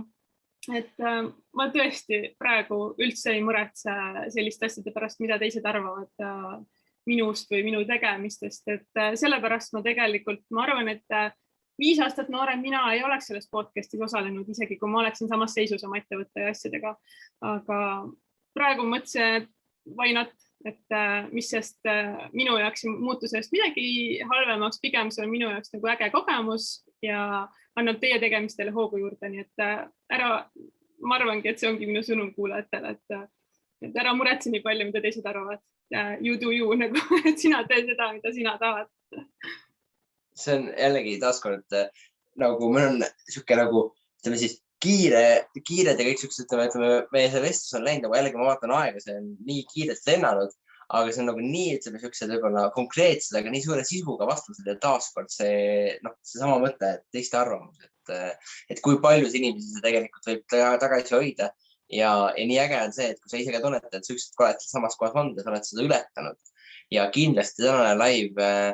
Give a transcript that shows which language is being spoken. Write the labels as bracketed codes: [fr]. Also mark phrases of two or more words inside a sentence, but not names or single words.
[et] Et ma tõesti praegu üldse ei muretse selliste asjade pärast, mida teised arvavad. minust või minu tegemistest, et sellepärast ma tegelikult, ma arvan, et 5 aastat noorem mina ei oleks selles podcastis osalenud, isegi kui ma oleksin samas seisus oma ettevõtte ja asjadega. Aga praegu mõtlesin, et [en] why not, [et] et mis sest minu jaoks muutusest midagi halvemaks, pigem see on minu jaoks nagu äge kogemus ja annab teie tegemistele hoogu juurde, nii et ma arvangi, et see ongi minu sõnum kuulajatele, et ära muretse nii palju, mida teised arvavad. [en] You do you, [et] nagu, et sina tee seda, mida sina tahad. See on jällegi taaskord, nagu meil on siuke nagu, ütleme siis kiire ja kõik siuksed, ütleme, meie see vestlus on läinud, nagu jällegi ma vaatan aega, see on nii kiirelt lennanud, aga see on nagu nii, ütleme, siuksed võib-olla konkreetsed, aga nii suure sisuga vastused ja taaskord see sama mõte, et teiste arvamus, et kui paljus inimesi see tegelikult võib tagasi hoida ja nii äge on see, et kui sa ise ka tunned, et sa ükskord oled samas kohas olnud ja sa oled seda ületanud ja kindlasti tänane live